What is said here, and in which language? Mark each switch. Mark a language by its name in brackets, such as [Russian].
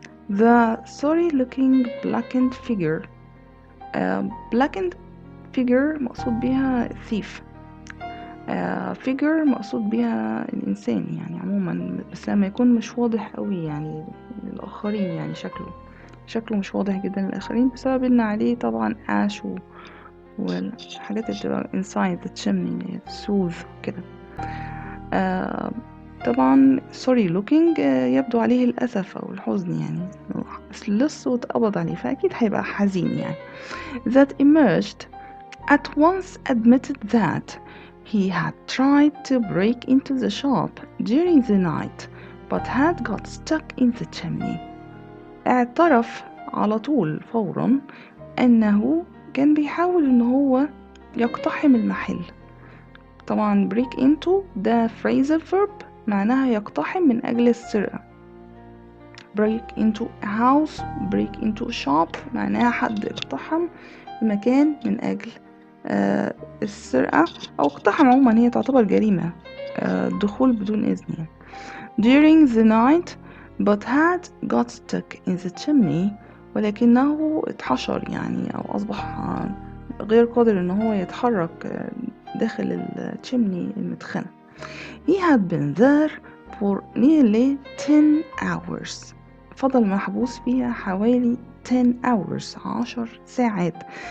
[English] The sorry looking blackened figure، blackened figure [Arabic] مقصود بها thief، figure مقصود بها الإنسان يعني عموما، بس لما يكون مش واضح قوي يعني للآخرين، يعني شكله مش واضح جدا للآخرين بسبب إن عليه طبعا ash والحاجات اللي بتبقى [English] inside the chimney soothe [Arabic] كده. طبعا [English] sorry looking [Arabic] يبدو عليه الأسف أو الحزن، يعني لص واتقبض عليه فأكيد هيبقى حزين يعني. [English] That emerged at once admitted that he had tried to break into the shop during the night but had got stuck in the chimney. [Arabic] اعترف على طول فورا أنه كان بيحاول إن هو يقتحم المحل. طبعا break into ده phrasal verb معناها يقتحم من أجل السرقة. [English] break into a house، break into a shop [Arabic] معناها حد اقتحم مكان من أجل السرقة أو اقتحم. عموما هي تعتبر جريمة، دخول بدون إذن. [English] during the night but had got stuck in the chimney. [Arabic] ولكنه اتحشر يعني أو أصبح غير قادر إن هو يتحرك داخل التشيمني المدخنة. [English] He had been there for nearly 10 hours. [Arabic] فضل محبوس فيها حوالي [English] 10 hours [Arabic] 10 ساعات.